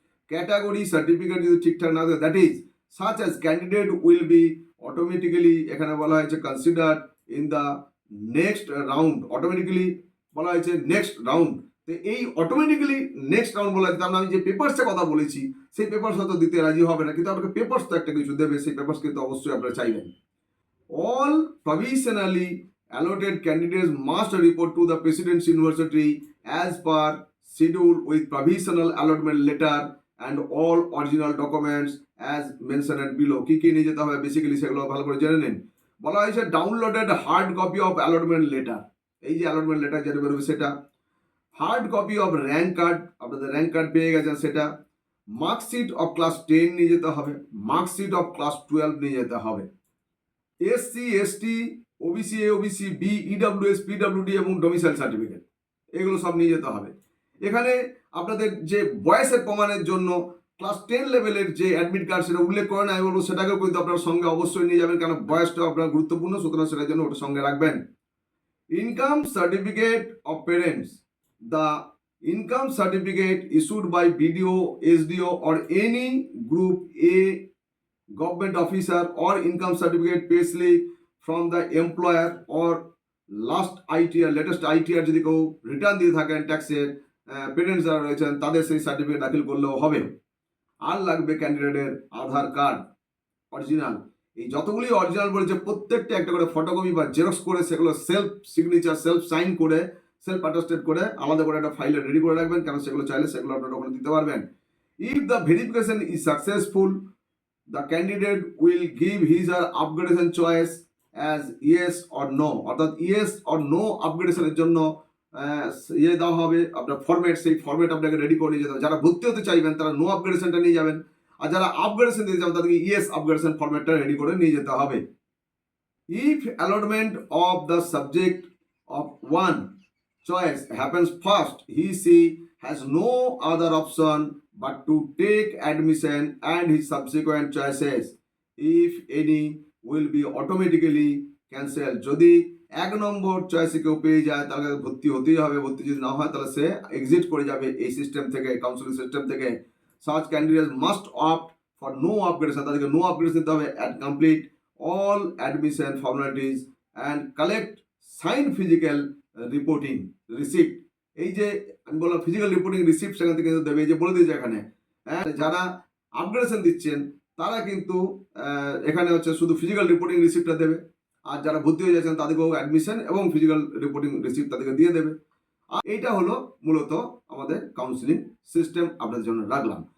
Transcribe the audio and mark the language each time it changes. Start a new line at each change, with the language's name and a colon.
Bangla: Category certificate যদি ঠিকঠাক না থাকে
English: that is such as candidate will be automatically
Bangla: এখানে বলা হয়েছে
English: consider in the next round,
Bangla: automatically বলা হয়েছে নেক্সট রাউন্ড। তো এই অটোমেটিক্যালি নেক্সট রাউন্ড বলা হয়েছে, আমি যে পেপারসের কথা বলেছি সেই পেপারস হয়তো দিতে রাজি হবে না, কিন্তু আপনাকে পেপারস তো একটা কিছু দেবে, সেই পেপারস কিন্তু অবশ্যই আপনারা চাইবেন।
English: All provisionally allotted candidates must report to the Presidency University as per schedule with provisional allotment letter and all original documents as mentioned below.
Bangla: কি নিয়ে যেতে হবে বেসিক্যালি সেগুলো ভালো করে জেনে নিন। বলা হয়েছে
English: downloaded hard copy of allotment letter,
Bangla: এই যে অ্যালটমেন্ট লেটার যেটা বেরোবে সেটা,
English: hard copy of rank card,
Bangla: আপনাদের র্যাঙ্ক কার্ড পেয়ে গেছেন সেটা, মার্কশিট অফ ক্লাস 10 নিয়ে যেতে হবে, মার্কশিট অফ ক্লাস 12 নিয়ে যেতে হবে, SC ST OBC OBC B EWS PWD এবং ডোমিসাইল সার্টিফিকেট এগুলো সব নিয়ে যেতে হবে। এখানে আপনাদের যে বয়সের প্রমাণের জন্য ক্লাস 10 লেভেলের যে অ্যাডমিট কার্ড সেটা উল্লেখ করে না, আমি বলবো সেটাকেও কিন্তু আপনার সঙ্গে অবশ্যই নিয়ে যাবেন, কারণ বয়সটা আপনার গুরুত্বপূর্ণ, সুতরাং সেটার জন্য ওটা সঙ্গে রাখবেন।
English: income certificate of parents, the income certificate issued by BDO, SDO or any group A government officer or income certificate payslip from the employer or last ITR latest ITR
Bangla: যদি কেউ রিটার্ন দিয়ে থাকেন ট্যাক্সের পেরেন্টস যারা রয়েছেন তাদের সেই certificate দাখিল করলেও হবে। আর লাগবে ক্যান্ডিডেটের আধার কার্ড অরিজিনাল, এই যতগুলি অরিজিনাল বলেছে প্রত্যেকটা একটা করে ফটোকপি বা জেরক্স করে সেগুলো সেলফ সিগনেচার সেলফ সাইন করে সেলফ অ্যাটাস্টেড করে আলাদা করে একটা ফাইলে রেডি করে রাখবেন, কারণ সেগুলো চাইলে সেগুলো আপনারা ওখানে দিতে পারবেন।
English: if the verification is successful the candidate will give his or upgradation choice as yes or no,
Bangla: অর্থাৎ ইয়েস অর নো আপগ্রেডেশনের জন্য ইয়ে দেওয়া হবে আপনার ফরম্যাট, সেই ফরম্যাট আপনাকে রেডি করে নিয়ে যেতে হবে। যারা ভর্তি হতে চাইবেন তারা নো আপগ্রেডেশনটা নিয়ে যাবেন, আর যারা আপগ্রেডেশন দিতে যাবেন তাদেরকে ইয়েস আপগ্রেডেশন ফরম্যাটটা রেডি করে নিয়ে যেতে হবে।
English: If allotment of the subject of one choice happens first, she has no other option but to take admission and his subsequent choices, if any, will be automatically cancelled.
Bangla: যদি এক নম্বর চয়েসে কেউ পেয়ে যায় তাহলে ভর্তি হতেই হবে, ভর্তি যদি না হয় তাহলে সে এক্সিট করে যাবে এই সিস্টেম থেকে, কাউন্সিলিং সিস্টেম থেকে।
English: such candidates must opt for no upgradation,
Bangla: তাদেরকে নো আপগ্রেডেশন দিতে হবে
English: and complete all admission formalities and collect signed physical reporting receipt.
Bangla: এই যে আমি বললাম ফিজিক্যাল রিপোর্টিং রিসিপ্ট সেখান থেকে কিন্তু দেবে, এই যে বলে দিয়েছে এখানে, যারা আপগ্রেডেশন দিচ্ছেন তারা কিন্তু এখানে হচ্ছে শুধু ফিজিক্যাল রিপোর্টিং রিসিপ্টটা দেবে, আর যারা ভর্তি হয়ে যাচ্ছেন তাদেরকেও অ্যাডমিশন এবং ফিজিক্যাল রিপোর্টিং রিসিপ্ট তাদেরকে দিয়ে দেবে। আর এইটা হলো মূলত আমাদের কাউন্সিলিং সিস্টেম আপনাদের জন্য রাখলাম।